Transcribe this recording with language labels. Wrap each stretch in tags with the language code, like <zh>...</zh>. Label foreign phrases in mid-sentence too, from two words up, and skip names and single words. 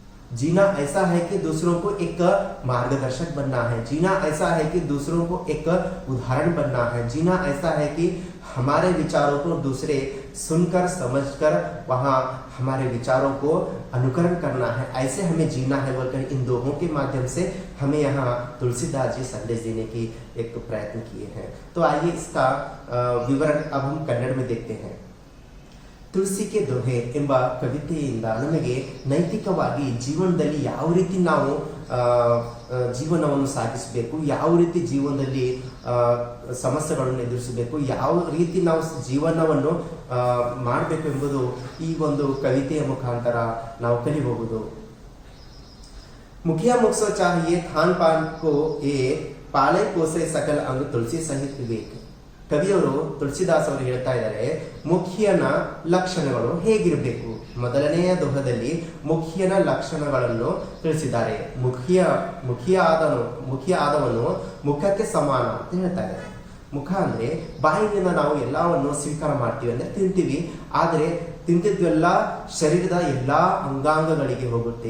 <hi>जीना ऐसा है कि दूसरों को एक मार्गदर्शक बनना है, जीना ऐसा है कि दूसरों को एक उदाहरण बनना है, जीना ऐसा है कि हमारे विचारों को दूसरे सुनकर समझकर वहाँ हमारे विचारों को अनुकरण करना है, ऐसे हमें जीना है बोलकर इन दोहों के माध्यम से हमें यहाँ तुलसीदास जी संदेश देने की एक प्रयत्न किए हैं। तो आइए इसका विवरण अब हम कन्नड़ में देखते हैं।</hi> <kn>ತುಳಸಿಗೆ ದೊಹೆ ಎಂಬ ಕವಿತೆಯಿಂದ ನಮಗೆ ನೈತಿಕವಾಗಿ ಜೀವನದಲ್ಲಿ ಯಾವ ರೀತಿ ನಾವು ಜೀವನವನ್ನು ಸಾಗಿಸಬೇಕು, ಯಾವ ರೀತಿ ಜೀವನದಲ್ಲಿ ಸಮಸ್ಯೆಗಳನ್ನು ಎದುರಿಸಬೇಕು, ಯಾವ ರೀತಿ ನಾವು ಜೀವನವನ್ನು ಮಾಡಬೇಕು ಎಂಬುದು ಈ ಒಂದು ಕವಿತೆಯ ಮುಖಾಂತರ ನಾವು ಕಲಿಬಹುದು।</kn> <hi>मुखिया मुख सो चाहिए खान पान को ये पाले पोसे सकल अंग तुलसी सहित विवेक।</hi> <kn>ಕವಿಯವರು ತುಳಸಿದಾಸ್ ಅವರು ಹೇಳ್ತಾ ಇದ್ದಾರೆ, ಮುಖ್ಯನ ಲಕ್ಷಣಗಳು ಹೇಗಿರಬೇಕು। ಮೊದಲನೆಯ ದೋಹದಲ್ಲಿ ಮುಖ್ಯನ ಲಕ್ಷಣಗಳನ್ನು ತಿಳಿಸಿದ್ದಾರೆ। ಮುಖ್ಯ ಆದವನು ಮುಖಕ್ಕೆ ಸಮಾನ ಅಂತ ಹೇಳ್ತಾ ಇದ್ದಾರೆ। ಮುಖ ಅಂದ್ರೆ ಬಾಯಿನಿಂದ ನಾವು ಎಲ್ಲವನ್ನು ಸ್ವೀಕಾರ ಮಾಡ್ತೀವಿ, ಅಂದ್ರೆ ತಿಂತೀವಿ, ಆದರೆ ತಿಂತಿದ್ವೆಲ್ಲ ಶರೀರದ ಎಲ್ಲಾ ಅಂಗಾಂಗಗಳಿಗೆ ಹೋಗುತ್ತೆ।</kn>